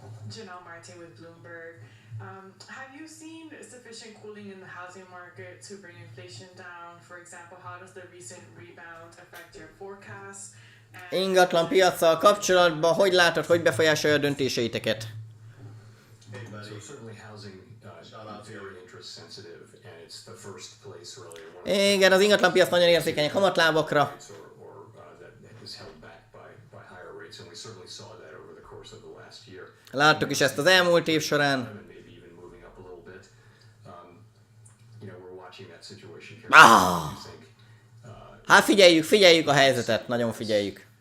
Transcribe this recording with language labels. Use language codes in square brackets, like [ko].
[en] Janelle Martin with Bloomberg. Have you seen sufficient cooling in the housing market to bring inflation down? For example, how does the recent rebound affect your forecasts? [hu] Ingatlan piaccal kapcsolatban hogy látod, hogy befolyásolja a döntéseiteket? [en] Hey, buddy. So certainly housing Shout out to you. very interest sensitive, and it's the first place really. One of [hu] Igen, az ingatlan piac nagyon érzékeny a kamatlábakra. [en] or that is held back by higher rates, and we certainly saw that over the course of the last year. [hu] Láttuk is ezt az elmúlt év során. [en] And maybe even moving up a little bit. We're watching that situation Ah! carefully. I think [hu] Hát figyeljük a helyzetet, nagyon figyeljük.